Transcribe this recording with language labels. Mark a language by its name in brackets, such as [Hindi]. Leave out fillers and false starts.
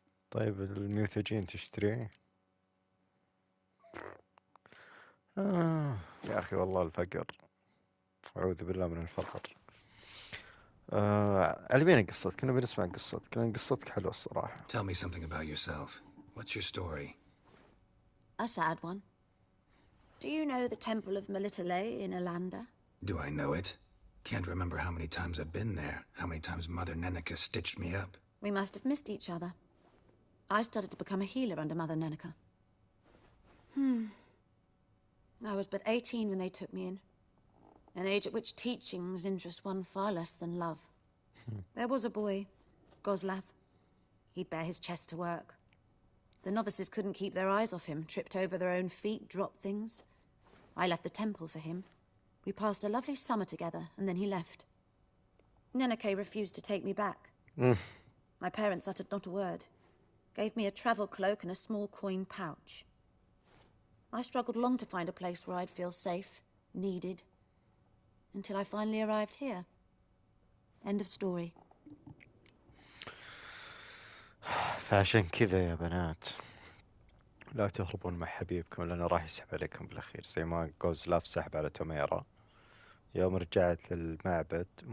[Arabic] طيب الميوتاجين تشتريه؟ يا أخي والله الفقر، أعوذ بالله من الفقر. على مين قصتك؟ كنا بنسمع قصتك، كان قصتك حلوة الصراحة. [English] Tell me something about yourself. What's your story? A sad one. Do you know the Temple of Melitele in Alanda? Do I know it? Can't remember how many times I've been there, how many times Mother Nenica stitched me up. We must have missed each other. I started to become a healer under Mother Nenica. I was but 18 when they took me in. An age at which teachings interest one far less than love. There was a boy, Goslav. He'd bare his chest to work. The novices couldn't keep their eyes off him, tripped over their own feet, dropped things. I left the temple for him. We passed a lovely summer together, and then he left. Neneke refused to take me back. My parents uttered not a word. Gave me a travel cloak and a small coin pouch. I struggled long to find a place where I'd feel safe, needed, until I finally arrived here. End of story. [Arabic] فعشان كذا يا بنات لا تهربون مع حبيبكم لأنه راح يسحب عليكم بالأخير، زي ما جوزلاف سحب على توميرا يوم رجعت للمعبد.